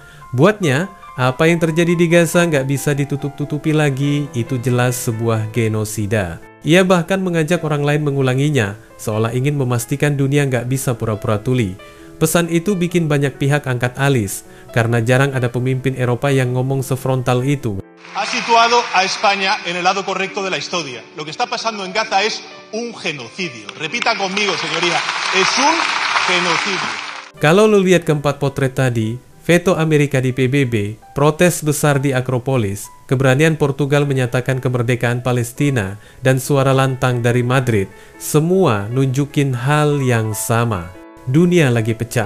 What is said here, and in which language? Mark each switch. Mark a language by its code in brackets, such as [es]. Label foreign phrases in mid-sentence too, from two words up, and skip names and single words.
[id] Buatnya, apa yang terjadi di Gaza nggak bisa ditutup-tutupi lagi, itu jelas sebuah genosida. Ia bahkan mengajak orang lain mengulanginya, seolah ingin memastikan dunia nggak bisa pura-pura tuli. Pesan itu bikin banyak pihak angkat alis, karena jarang ada pemimpin Eropa yang ngomong sefrontal itu. [es] Ha situado a España en el lado correcto de la historia. Lo que está pasando en Gaza es un genocidio. Repita conmigo, señoría, es un genocidio. [id] Kalau lo lihat keempat potret tadi, veto Amerika di PBB, protes besar di Akropolis, keberanian Portugal menyatakan kemerdekaan Palestina, dan suara lantang dari Madrid, semua nunjukin hal yang sama. Dunia lagi pecah.